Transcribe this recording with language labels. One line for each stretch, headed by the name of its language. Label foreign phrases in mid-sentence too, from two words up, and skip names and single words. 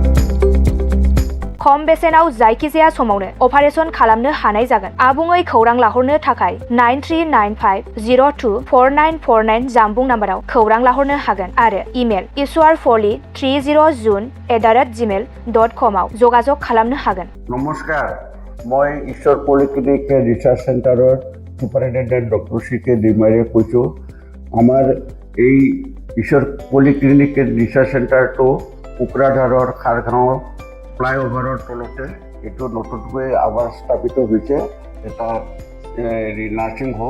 Bodo: खम बेसेनाव जायखिजाया समावनो अपारेशन खालामनो हानाय जागोन। आबुङै खौरां लाहरनो थाखाय 9395024949 जानबुं नाम्बाराव खौरां लाहरनो हागोन आरो इमेल ishwarpoli30@gmail.com आव जगाजग खालामनो हागोन।
Assamese: नमस्कार, মই ঈশ্বৰ পলিক্লিনিক ৰিচাৰ্চ চেণ্টাৰৰ
English: superintendent doctor
Assamese: CK ডিমাৰীয়ে কৈছোঁ। আমাৰ এই ঈশ্বৰ পলিক্লিনিক ৰিচাৰ্চ চেণ্টাৰটো কোকৰাঝাৰৰ খাৰগাঁৱৰ ফ্লাইঅভাৰৰ তলতে এইটো নতুনকৈ আমাৰ স্থাপিত হৈছে এটা
English: nursing home.